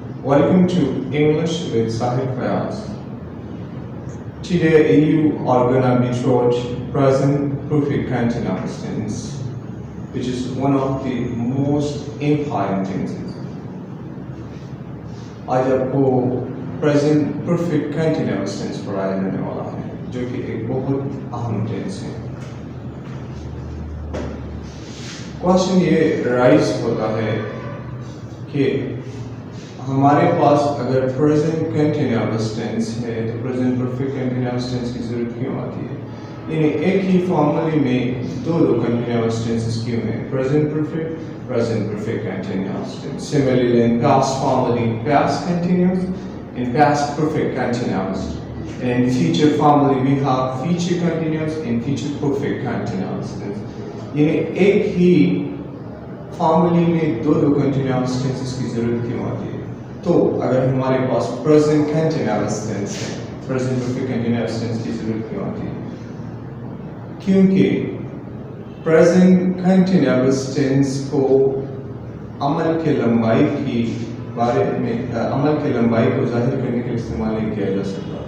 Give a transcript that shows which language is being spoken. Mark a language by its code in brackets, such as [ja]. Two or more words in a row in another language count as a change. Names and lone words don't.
[en] Welcome to English with Sahib Fayaz. Today you are going to be taught present perfect continuous tense, which is one of the most important tenses. [hi] आज आपको [en] present perfect continuous tense [hi] पढ़ाया जाने वाला है, जो कि एक बहुत अहम टेंस है। क्वेश्चन ये राइज होता है कि हमारे पास अगर [en] present continuous tense [hi] है तो [en] present perfect continuous tense [hi] की जरूरत क्यों आती है? यानी एक ही फॉर्मूले में दो [en] continuous tenses [hi] क्यों हैं? [en] present perfect continuous tense. Similarly, in past formally past continuous, in past perfect continuous, and in future formally we have future continuous and future perfect continuous tense। [hi] यानी एक ही फॉर्मूले में दो [en] continuous tenses [hi] की जरूरत क्यों आती है? तो अगर हमारे पास [en] present continuous tense [hi] है, [en] present perfect continuous tense [hi] की जरूरत क्यों आती है? क्योंकि [en] present continuous tense [hi] को अमल के लंबाई की बारे में अमल की लंबाई को जाहिर करने के लिए इस्तेमाल नहीं किया जा सकता।